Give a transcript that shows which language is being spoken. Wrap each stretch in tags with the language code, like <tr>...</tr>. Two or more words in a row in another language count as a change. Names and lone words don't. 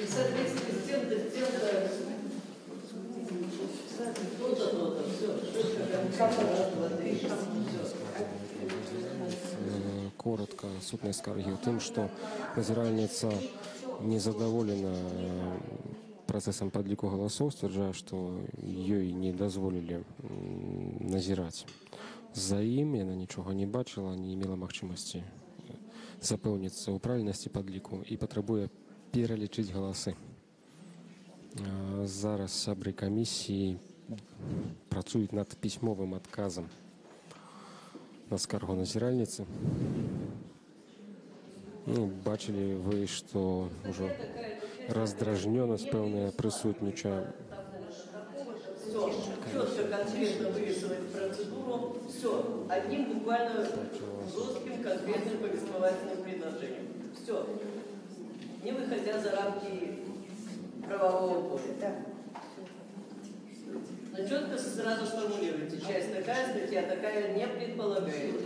<ru>В соответствии с тем-то, то-то, все. Коротко,</ru> <be>сутнай скаргі ў тым, што назіральніца незадаволена працэсам падліку галасоў, сцвярджае, што ёй не дазволілі назіраць. За ім яна нічога не бачыла, не мела магчымасці запэўніцца ў правільнасці падліку і патрабуе пералічыць галасы. Зараз сябры камісіі працуюць над пісьмовым адказам на скаргу назіральніцы. Ну, бачылі вы, што ўжо раздражнёнасць пэўная прысутнічае.</be> <ru>Все, четко, конкретно вырисовать процедуру, все, одним буквально жестким, конкретным повествовательным предложением. Все, не выходя за рамки правового поля. Но четко сразу сформулируйте, часть такая, статья такая не предполагает.</ru>